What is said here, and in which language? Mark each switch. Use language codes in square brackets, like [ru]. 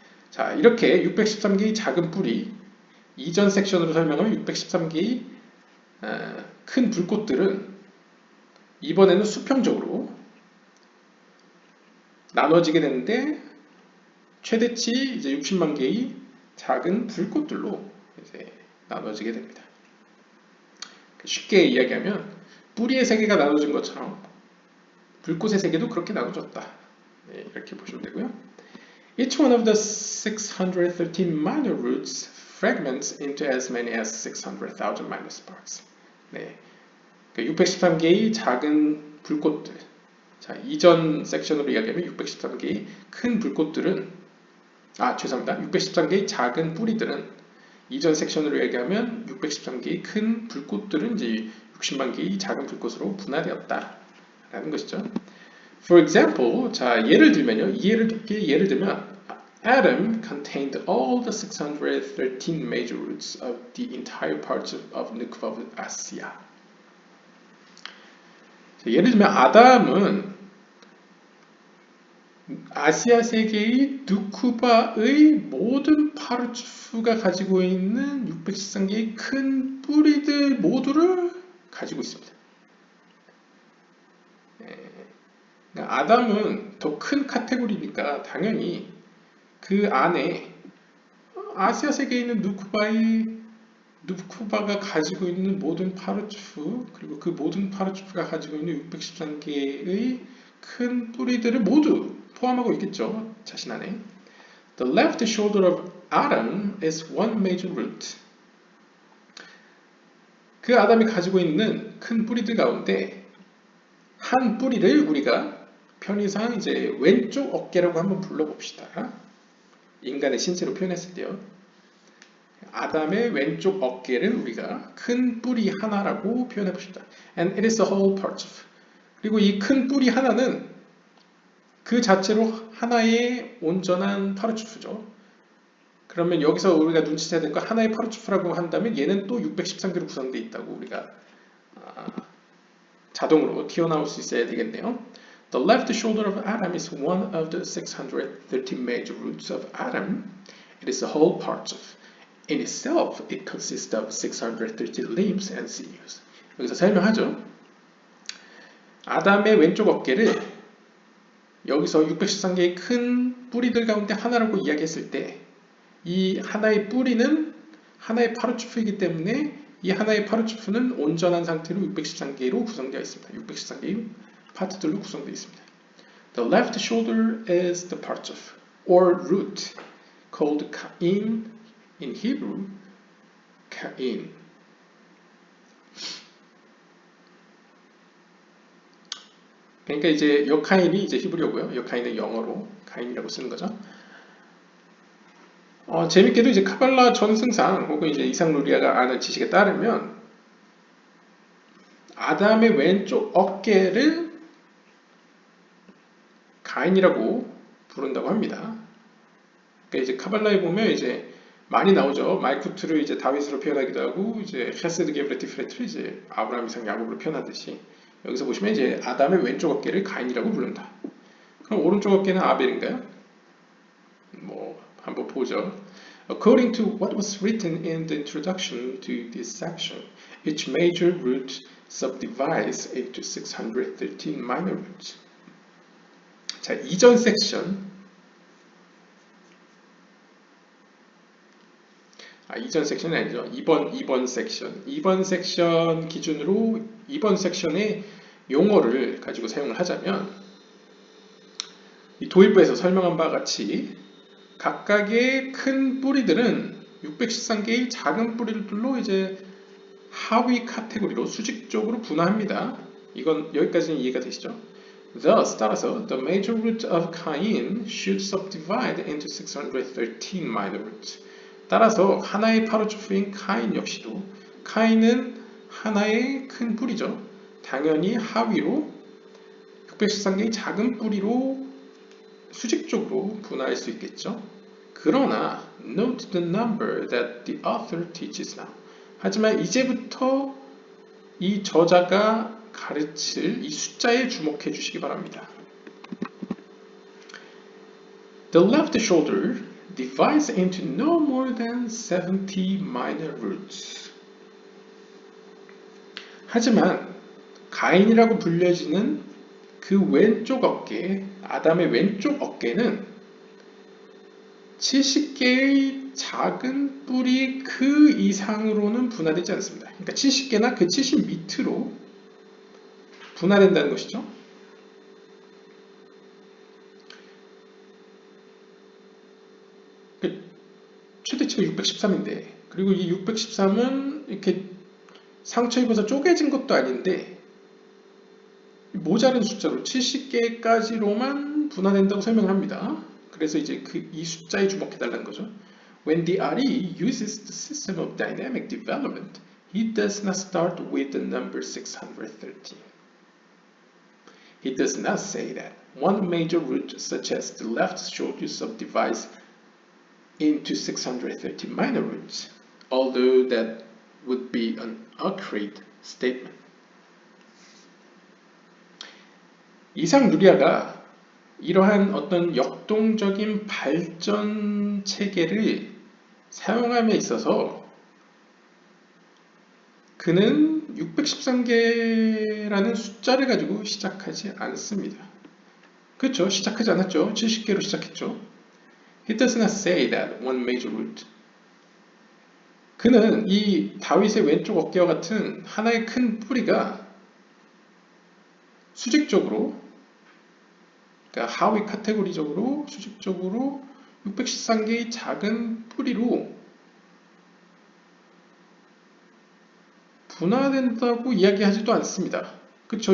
[ko] 자, 이렇게 613개의 작은 뿌리 이전 섹션으로 설명하면 613개의 큰 불꽃들은 이번에는 수평적으로 나눠지게 되는데 최대치 이제 60만 개의 작은 불꽃들로 이제 나눠지게 됩니다. 쉽게 이야기하면 뿌리의 세계가 나눠진 것처럼 불꽃의 세계도 그렇게 나눠졌다. 네, 이렇게 보시면 되고요. [en] Each one of the 613 minor roots fragments into as many as 600,000 minor sparks. [ko] 네, 613개의 작은 불꽃들. 자, 이전 섹션으로 이야기하면 613개의 큰 불꽃들은 죄송합니다. 613개의 작은 뿌리들은 이전 섹션으로 얘기하면 613개의 큰 불꽃들은 이제 60만 개의 작은 불꽃으로 분화되었다라는 것이죠. [en] For example, [ko] 자 예를 들면요, 예를 들면 [en] Atom contained all the 613 major roots of the entire parts of Nukva of Asia. [ko] 자, 예를 들면 아담은 아시아 세계의 누쿠바의 모든 파르츠프가 가지고 있는 613개의 큰 뿌리들 모두를 가지고 있습니다. 그러니까 아담은 더 큰 카테고리니까 당연히 그 안에 아시아 세계에 있는 누쿠바가 가지고 있는 모든 파르츠프 그리고 그 모든 파르츠프가 가지고 있는 613개의 큰 뿌리들을 모두 포함하고 있겠죠. 자신 안에. [en] The left shoulder of Adam is one major root. [ko] 그 아담이 가지고 있는 큰 뿌리들 가운데 한 뿌리를 우리가 편의상 이제 왼쪽 어깨라고 한번 불러봅시다. 인간의 신체로 표현했을 때요. 아담의 왼쪽 어깨를 우리가 큰 뿌리 하나라고 표현해 봅시다. [en] And it is the whole part of. [ko] 그리고 이 큰 뿌리 하나는 그 자체로 하나의 온전한 파르츠프죠. 그러면 여기서 우리가 눈치채야 될 거 하나의 파르츠프라고 한다면 얘는 또 613개로 구성되어 있다고 우리가 자동으로 튀어나올 수 있어야 되겠네요. [en] The left shoulder of Adam is one of the 613 major roots of Adam. It is the whole part of. In itself, it consists of 613 limbs and sinews. [ko] 여기서 설명하죠. 아담의 왼쪽 어깨를 여기서 613개의 큰 뿌리들 가운데 하나라고 이야기했을 때 이 하나의 뿌리는 하나의 파르츠프이기 때문에 이 하나의 파르츠프는 온전한 상태로 613개로 구성되어 있습니다. 613개의 파트들로 구성되어 있습니다. [en] The left shoulder is the partsuf or root called ka'in in Hebrew. ka'in. [ko] 그러니까 이제 여카인이 이제 히브리어고요. 여카인은 영어로 카인이라고 쓰는 거죠. 재밌게도 이제 카발라 전승상 혹은 이제 이삭 루리아가 아는 지식에 따르면 아담의 왼쪽 어깨를 가인이라고 부른다고 합니다. 그러니까 이제 카발라에 보면 이제 많이 나오죠. 말쿠트를 이제 다윗으로 표현하기도 하고 이제 헤세드 게브레티 프레트를 이제 아브라함 이삭 야곱으로 표현하듯이 여기서 보시면 이제 아담의 왼쪽 어깨를 가인이라고 부른다. 그럼 오른쪽 어깨는 아벨인가요? 뭐 한번 보죠. [en] According to what was written in the introduction to this section, each major root subdivides into 613 minor roots. [ko] 자, 이전 섹션. 이전 섹션이 아니죠. 이번 섹션. 이번 섹션 기준으로 이번 섹션의 용어를 가지고 사용을 하자면 이 도입부에서 설명한 바와 같이 각각의 큰 뿌리들은 613개의 작은 뿌리들로 이제 하위 카테고리로 수직적으로 분화합니다. 이건 여기까지는 이해가 되시죠? [en] Thus, [ko] 따라서 [en] the major root of Cain should subdivide into 613 minor roots. [ko] 따라서 하나의 파르초프인 카인 역시도 카인은 하나의 큰 뿌리죠. 당연히 하위로 613개의 작은 뿌리로 수직적으로 분화할 수 있겠죠. 그러나 [en] note the number that the author teaches now. [ko] 하지만 이제부터 이 저자가 가르칠 이 숫자에 주목해 주시기 바랍니다. [en] The left shoulder divides into no more than 70 minor roots. [ko] 하지만 가인이라고 불려지는 그 왼쪽 어깨, 아담의 왼쪽 어깨는 70개의 작은 뿌리 그 이상으로는 분화되지 않습니다. 그러니까 70개나 그 70 밑으로 분화된다는 것이죠. 최대치가 613인데, 그리고 이 613은 이렇게 상처 입어서 쪼개진 것도 아닌데 모자른 숫자로 70개까지로만 분화된다고 설명을 합니다. 그래서 이제 이 숫자에 주목해달라는 거죠. [en] When the RE uses the system of dynamic development, he does not start with the number 613. He does not say that one major root, such as the left shoulder, subdivides into 613 minor roots, although that would be an accurate statement. [ko] 이상 누리아가 이러한 어떤 역동적인 발전 체계를 사용함에 있어서 그는 613개라는 숫자를 가지고 시작하지 않습니다. 그렇죠? 시작하지 않았죠. 70개로 시작했죠. [en] He does not say that one major root. [ko] 그는 이 다윗의 왼쪽 어깨와 같은 하나의 큰 뿌리가 수직적으로, 그러니까 하위 카테고리적으로 수직적으로 613개의 작은 뿌리로 분화된다고 이야기하지도 않습니다. 그렇죠?